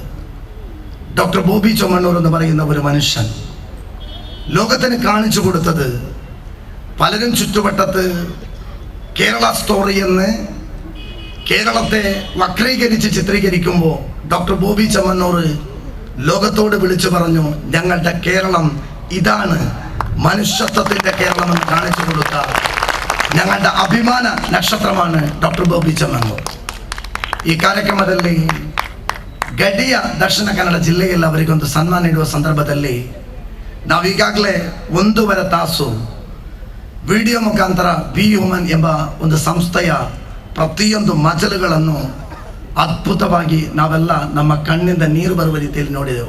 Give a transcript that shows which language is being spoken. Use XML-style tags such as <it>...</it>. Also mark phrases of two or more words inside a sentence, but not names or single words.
<ml>ഡോക്ടർ ബോബി ചെമ്മണ്ണൂർ എന്ന് പറയുന്ന ഒരു മനുഷ്യൻ ലോകത്തിന് കാണിച്ചു കൊടുത്തത്, പലരും ചുറ്റുവട്ടത്ത് കേരള സ്റ്റോറി എന്ന് കേരളത്തെ വക്രീകരിച്ച് ചിത്രീകരിക്കുമ്പോൾ ഡോക്ടർ ബോബി ചെമ്മണ്ണൂർ ലോകത്തോട് വിളിച്ചു പറഞ്ഞു, ഞങ്ങളുടെ കേരളം ഇതാണ്, മനുഷ്യത്വത്തിന്റെ കേരളം എന്ന് കാണിച്ചു കൊടുത്ത ഞങ്ങളുടെ അഭിമാന നക്ഷത്രമാണ് ഡോക്ടർ ബോബി ചെമ്മണ്ണൂർ.</ml> <kn>ಈ ಕಾರ್ಯಕ್ರಮದಲ್ಲಿ ಗಡಿಯ ದಕ್ಷಿಣ ಕನ್ನಡ ಜಿಲ್ಲೆಯಲ್ಲಿ ಅವರಿಗೊಂದು ಸನ್ಮಾನ ನೀಡುವ ಸಂದರ್ಭದಲ್ಲಿ ನಾವು ಈಗಾಗಲೇ 1.5 ತಾಸು ವಿಡಿಯೋ ಮುಖಾಂತರ ಬಿ ಹ್ಯೂಮನ್ ಎಂಬ ಒಂದು ಸಂಸ್ಥೆಯ ಪ್ರತಿಯೊಂದು ಮಜಲುಗಳನ್ನು ಅದ್ಭುತವಾಗಿ ನಾವೆಲ್ಲ ನಮ್ಮ ಕಣ್ಣಿಂದ ನೀರು ಬರುವ ರೀತಿಯಲ್ಲಿ ನೋಡಿದೆವು.</kn>